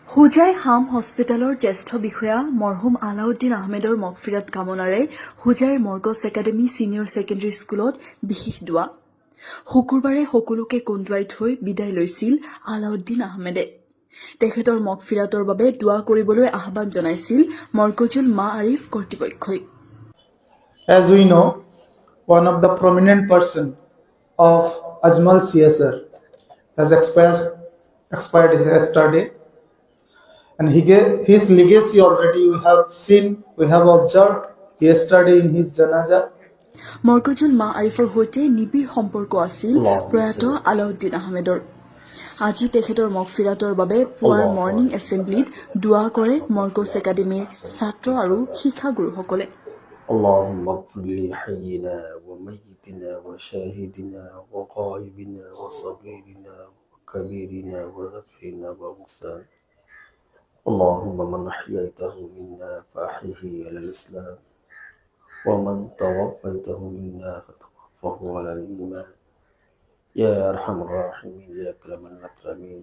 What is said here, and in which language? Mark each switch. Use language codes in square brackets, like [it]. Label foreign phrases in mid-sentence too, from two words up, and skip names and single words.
[as] হুজাই হাম হস্পিটেলৰ জ্যেষ্ঠ বিষয়া মৰহুম আলাউদ্দিন আহমেদৰ মগফিৰাত কামনাৰে হুজাইৰ মৰ্গছ একাডেমী ছিনিয়ৰ ছেকেণ্ডেৰী স্কুলত বিশেষ দোৱা। শুকুৰবাৰে সকলোকে কন্দুৱাই থৈ বিদায় লৈছিল আলাউদ্দিন আহমেদে। তেখেতৰ মগফিৰাতৰ বাবে দোৱা কৰিবলৈ আহ্বান জনাইছিল মৰকজুল মা আৰিফ কৰ্তৃপক্ষই। [en] As we know, one of the prominent person of Ajmal CSR has expired yesterday, and his legacy already we have observed yesterday in his janaza. [as] মৰকজুল মা আৰিফৰ সৈতে নিবিড় সম্পৰ্ক আছিল প্ৰয়াত আলাউদ্দিন আহমেদৰ। আজি তেখেতৰ মগফিৰাতৰ বাবে পুৱাৰ [en] morning assembly [as] দোৱা কৰে মৰ্গছ একাডেমীৰ ছাত্ৰ আৰু শিক্ষাগুৰুসকলে। [ar] اللهم اغفر لحينا وميتنا وشاهدنا وغائبنا وصغيرنا وكبيرنا وذكرنا وأنثانا. اللهم من أحييته منا فأحيه على الإسلام، ومن توفيته منا فتوفه على الإيمان، يا أرحم الراحمين يا أكرم الأكرمين.